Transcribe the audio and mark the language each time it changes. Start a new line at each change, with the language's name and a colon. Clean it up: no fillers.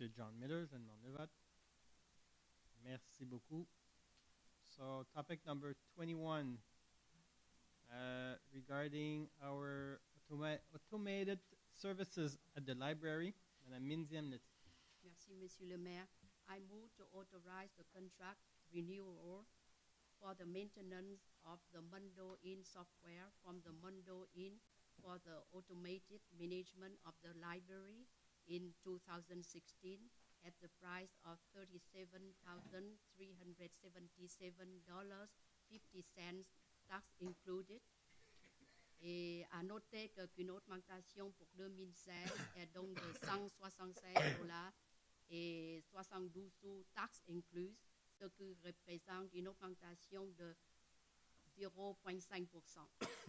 French: John Miller, je demande le vote. Merci beaucoup.
English: So, topic number 21, regarding our automated services at the library. Madame Minziam Neti.
French: Merci, Merci, Monsieur le Maire.
English: I move to authorize the contract renewal for the maintenance of the Mondo Inn software from the Mondo Inn for the automated management of the library in 2016 at the price of $37,377.50, tax included.
French: Et à noter qu'une augmentation pour 2016 est donc de $176 et 72 sous taxes incluses, ce qui représente une augmentation de 0,5%.